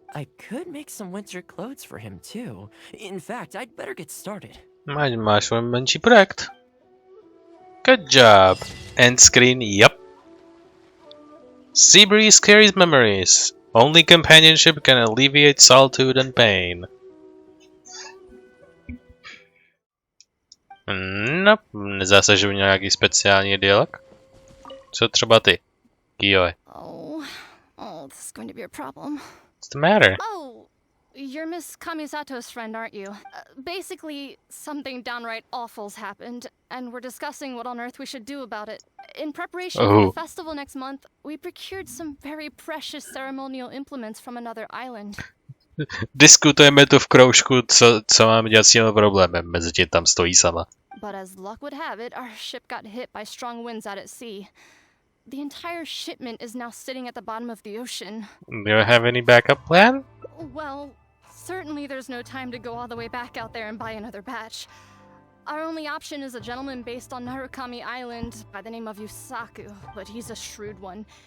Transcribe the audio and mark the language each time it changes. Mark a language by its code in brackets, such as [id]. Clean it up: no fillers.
[en] I could make some winter clothes for him too. In fact, I'd better get started. [cs] Máš svůj menší projekt. [en] Good job. End screen, yep. Seabreeze carries memories. Only companionship can alleviate solitude and pain. [cs] Nope, nezdá se, že by měl nějaký speciální dialog. Co třeba ty, Kiyoe? [en] Oh, this is going to be a problem. What's the matter? Oh, you're Miss Kamisato's friend, aren't you? Basically, something downright awful's happened, and we're discussing what on earth we should do about it. In preparation for the festival next month, we procured some very precious ceremonial implements from another island. [cs] Diskutujeme tu v kroužku, co máme dělat s tím problémem, mezi tím tam stojí sama. [en] But as luck would have it, our ship got hit by strong winds out at sea. The entire shipment is now sitting at the bottom of the ocean. Do you have any backup plan? Well, certainly there's no time to go all the way back out there and buy another batch. Our only option is a gentleman based on Narukami Island by the name of Yusaku, but he's a shrewd one.